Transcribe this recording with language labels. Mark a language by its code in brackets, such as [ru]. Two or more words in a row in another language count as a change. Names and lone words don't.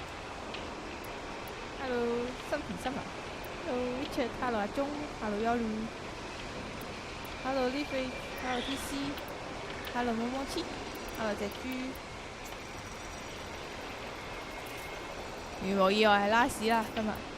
[yue] ？Hello， 新田新聞。Hello Richard，Hello 阿鐘，Hello Yolu，Hello Livy，Hello TC，Hello 摸摸黐，Hello 隻豬。如無意外係拉屎啦，今日。